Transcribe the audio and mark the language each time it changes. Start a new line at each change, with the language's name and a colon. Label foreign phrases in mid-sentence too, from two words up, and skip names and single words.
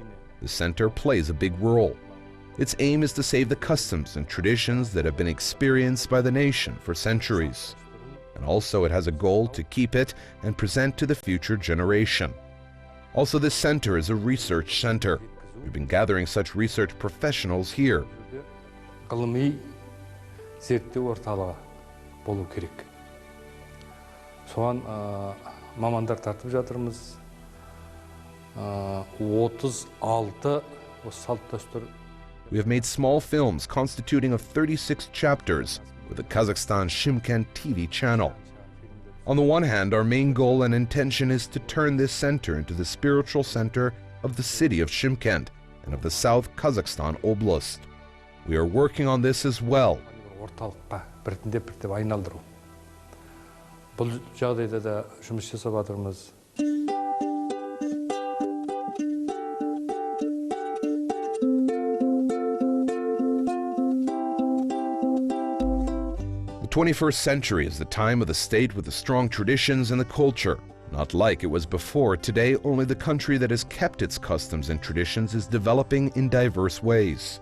English: The center plays a big role. Its aim is to save the customs and traditions that have been experienced by the nation for centuries. And also it has a goal to keep it and present to the future generation. Also, this center is a research center. We've been gathering such research professionals here.
Kazakh: Ғылыми зерттеу орталығы болу керек. Соған мамандар тартып жатырмыз. 36 салт дәстүр.
English: We have made small films constituting of 36 chapters with the Kazakhstan Shymkent TV channel. On the one hand, our main goal and intention is to turn this center into the spiritual center of the city of Shymkent and of the South Kazakhstan Oblast. We are working on this as well.
Kazakh: Орталыққа біртіндеп айналдыру. Бұл жағдайда да жұмыс жасап жатырмыз.
English: The 21st century is the time of the state with the strong traditions and the culture. Not like it was before, today only the country that has kept its customs and traditions is developing in diverse ways.